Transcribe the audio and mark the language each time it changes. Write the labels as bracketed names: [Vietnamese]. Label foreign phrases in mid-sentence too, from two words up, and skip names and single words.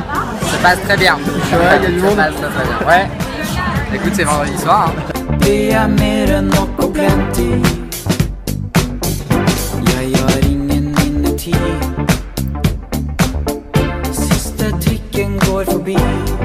[French] Ça se passe très bien. C'est vrai, il y a du monde? Ça se passe très bien. Ouais. Écoute, c'est vendredi soir. [Swedish] Det är mer än nog och plenty. Jag gör ingen inuti. Sista tricken går förbi.